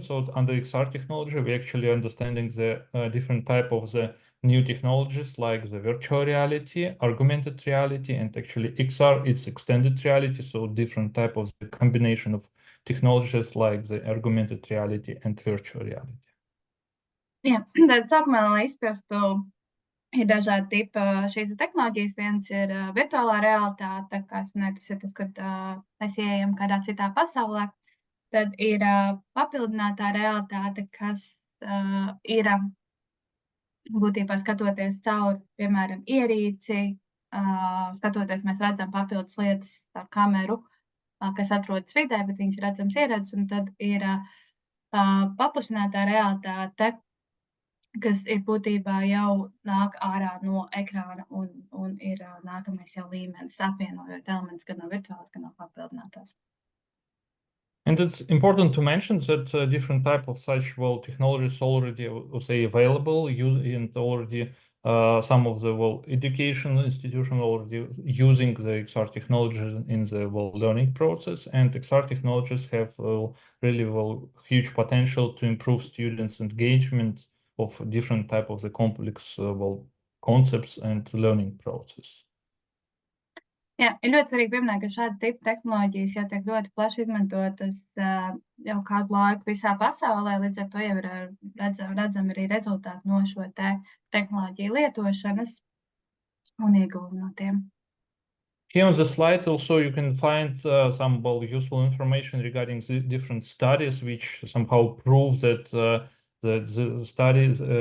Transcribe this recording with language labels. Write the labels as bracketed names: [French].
[English] So under XR technology, we actually understanding the different type of the new technologies like the virtual reality, augmented reality, and actually XR, it's extended reality. So different type of the combination of technologies like the augmented reality and virtual reality. [Latvian] Jā, tad sākumā, lai izprastu, ir dažādi tipi šīs tehnoloģijas. Viens ir virtuālā realitāte, kā es minēju, tas ir tas, kad mēs ieejam kādā citā pasaulē. Tad ir papildinātā realitāte, kas ir būtībā skatoties caur, piemēram, ierīci, skatoties mēs redzam papildus lietas ar kameru, kas atrodas vidē, bet viņas redzams ieredzes, un tad ir paplašinātā realitāte, kas ir būtībā jau nāk ārā no ekrāna un ir nākamais jau līmenis, apvienojot elementus gan no virtuālās, gan no papildinātās. [English] And it's important to mention that different type of such technologies already say available, and already some of the education institutions already using the XR technologies in the learning process, and XR technologies have really huge potential to improve students' engagement of different type of the complex concepts and learning process. [Latvian] Jā, ir ļoti svarīgi pieminēt, ka šāda tipa tehnoloģijas jau tiek ļoti plaši izmantotas jau kādu laiku visā pasaulē, līdz ar to jau ir redzami arī rezultāti no šo tehnoloģiju lietošanas un ieguvumi no tiem. [English] Here on the slides also you can find some useful information regarding the different studies which somehow prove that the studies